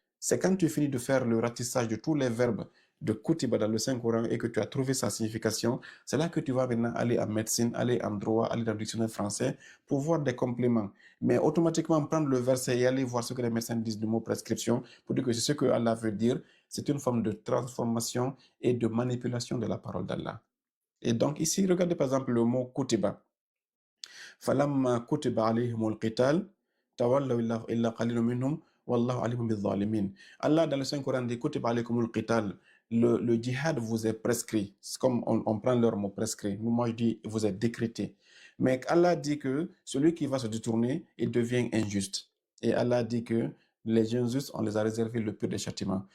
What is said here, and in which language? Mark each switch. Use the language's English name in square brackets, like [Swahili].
[French] C'est quand tu finis de faire le ratissage de tous les verbes de Koutiba dans le Saint-Coran et que tu as trouvé sa signification, c'est là que tu vas maintenant aller en médecine, aller en droit, aller dans le dictionnaire français pour voir des compléments. Mais automatiquement prendre le verset et aller voir ce que les médecins disent du mot prescription pour dire que c'est ce que Allah veut dire, c'est une forme de transformation et de manipulation de la parole d'Allah. Et donc ici, regardez par exemple le mot Koutiba. [Arabic] فلما كتب عليهم القتال تولوا إلا قليل منهم والله عليم بالظالمين. [French] Allah dans le Saint-Coran dit [Arabic] كتب عليكم القتال. [French] Le djihad vous est prescrit. C'est comme on prend leur mot prescrit. Moi je dis vous êtes décrété. Mais Allah dit que celui qui va se détourner, il devient injuste. Et Allah dit que les gens justes, on les a réservé le pire des châtiments.